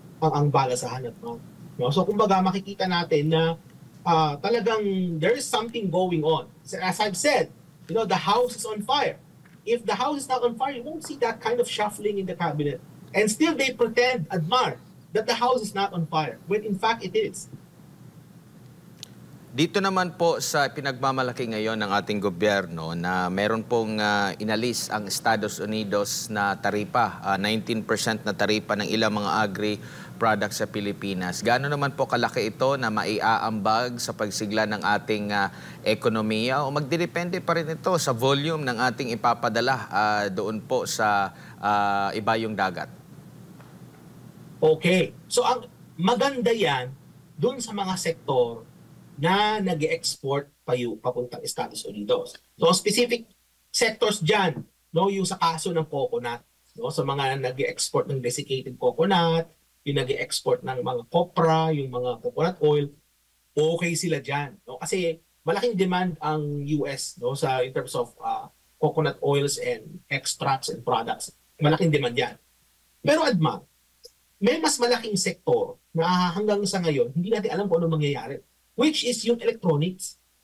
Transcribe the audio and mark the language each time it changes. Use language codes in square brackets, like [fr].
[tl] ang balasahan at mga. No? So kumbaga makikita natin na talagang [en] there is something going on. So, as I've said, the house is on fire. If the house is not on fire, you won't see that kind of shuffling in the cabinet. And still they pretend, admire, that the house is not on fire, when in fact it is. [tl] Dito naman po sa pinagmamalaki ngayon ng ating gobyerno na meron pong inalis ang Estados Unidos na taripa, 19% na taripa ng ilang mga agri-products sa Pilipinas. Gaano naman po kalaki ito na maiaambag sa pagsigla ng ating ekonomiya o magdidepende pa rin ito sa volume ng ating ipapadala doon po sa ibayong dagat? Okay. So ang maganda yan doon sa mga sektor na nag-export papuntang Estados Unidos. So specific sectors dyan, yung sa kaso ng coconut, sa mga nag-export ng desiccated coconut, yung nag-export ng mga copra, yung mga coconut oil, okay sila dyan. Kasi malaking demand ang US [en] in terms of coconut oils and extracts and products. [tl] Malaking demand yan. Pero Adma, may mas malaking sektor na hanggang sa ngayon, hindi natin alam kung ano mangyayari, which is yung electronics.